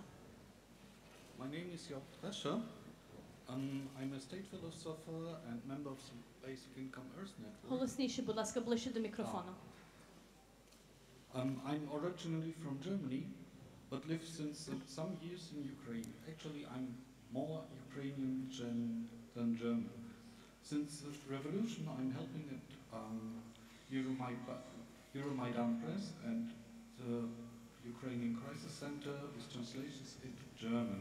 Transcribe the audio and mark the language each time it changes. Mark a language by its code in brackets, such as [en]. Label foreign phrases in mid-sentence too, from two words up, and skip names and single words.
[en] My name is Job Drescher. I'm a state philosopher and member of the Basic Income Earth Network. [uk] Голосніше, будь ласка, ближче до мікрофону. [en] I'm originally from Germany, but live since some years in Ukraine. Actually, I'm more Ukrainian than German. Since the revolution, I'm helping at Euromaidan Press and the Ukrainian Crisis Center with translations into German.